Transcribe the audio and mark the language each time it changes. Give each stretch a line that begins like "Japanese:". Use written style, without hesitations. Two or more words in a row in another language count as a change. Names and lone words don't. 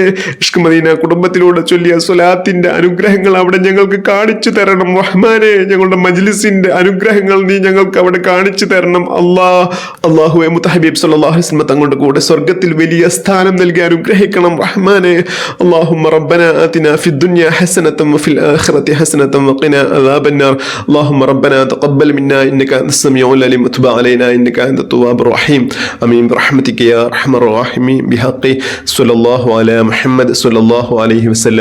Malayalam: ഇഷ്ക് മദീന കുടുംബത്തിലൂടെ ചൊല്ലിയ സ്വലാത്തിന്റെ അനുഗ്രഹങ്ങൾ അവിടെ ഞങ്ങൾക്ക് കാണിച്ചു തരണം റഹ്മാനെ. ഞങ്ങളുടെ മജ്ലിസിന്റെ അനുഗ്രഹങ്ങൾ നീ ഞങ്ങൾക്ക് അവിടെ കാണിച്ചു തരണം അല്ലാഹുവേ, മുത്തഹബീബ്
Arabic: صلى الله عليه وسلم
Malayalam: തങ്ങളുടെ കൂടെ സ്വർഗ്ഗത്തിൽ വലിയ സ്ഥാനം നൽകി അനുഗ്രഹിക്കണം റഹ്മാനെ.
Arabic: اللهم ربنا آتنا في الدنيا حسنة وفي الآخرة حسنة وقنا عذاب النار. اللهم ربنا تقبل منا إنك أنت السميع العليم وتب علينا إنك أنت التواب الرحيم. آمين برحمتك يا أرحم الراحمين. بحق صلى الله على محمد صلى الله عليه وسلم.